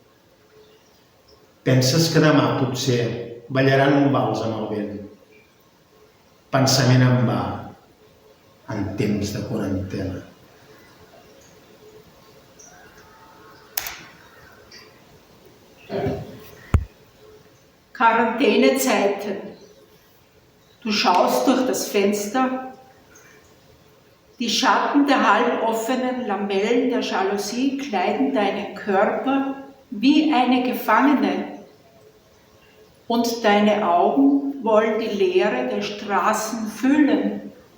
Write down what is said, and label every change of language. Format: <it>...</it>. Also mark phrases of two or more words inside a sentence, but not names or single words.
<ca>Penses que demà potser ballaran un vals amb el vent. Pensament en va, en temps de quarantena.</ca> <de>Quarantänezeiten. Du schaust durch das Fenster. Die Schatten der halb offenen Lamellen der Jalousie kleiden deinen Körper wie eine Gefangene. Und deine Augen wollen die Leere der Straßen füllen.</de>